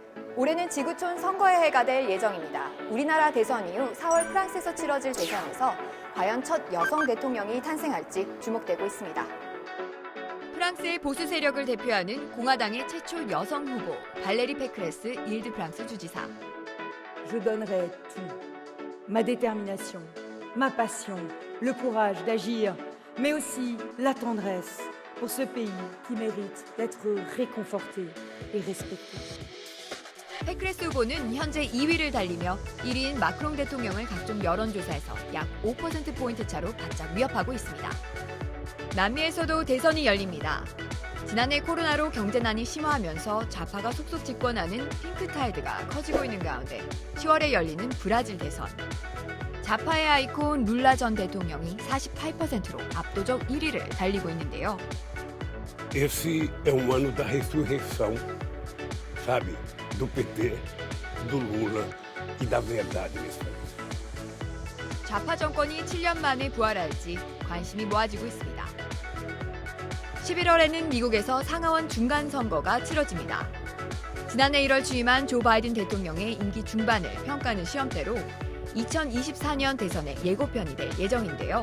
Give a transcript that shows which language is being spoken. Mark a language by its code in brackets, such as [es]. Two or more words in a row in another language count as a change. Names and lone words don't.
[ko] 올해는 지구촌 선거의 해가 될 예정입니다. 우리나라 대선 이후 4월 프랑스에서 치러질 대선에서 과연 첫 여성 대통령이 탄생할지 주목되고 있습니다. 프랑스의 보수 세력을 대표하는 공화당의 최초 여성 후보 발레리 페크레스 일드 프랑스 주지사. [fr] Je donnerai tout, ma détermination, ma passion, le courage d'agir, mais aussi la tendresse pour ce pays qui mérite d'être réconforté et respecté. [ko] 페크레스 후보는 현재 2위를 달리며 1위인 마크롱 대통령을 각종 여론조사에서 약 5%포인트 차로 바짝 위협하고 있습니다. 남미에서도 대선이 열립니다. 지난해 코로나로 경제난이 심화하면서 좌파가 속속 집권하는 핑크타이드가 커지고 있는 가운데 10월에 열리는 브라질 대선. 좌파의 아이콘 룰라 전 대통령이 48%로 압도적 1위를 달리고 있는데요. [pt] Esse é ano da ressurreição, sabe, do PT, do Lula e da verdade nesse país. [ko] 좌파 정권이 7년 만에 부활할지 관심이 모아지고 있습니다. 11월에는 미국에서 상하원 중간 선거가 치러집니다. 지난해 1월 취임한 조 바이든 대통령의 임기 중반을 평가하는 시험대로 2024년 대선의 예고편이 될 예정인데요.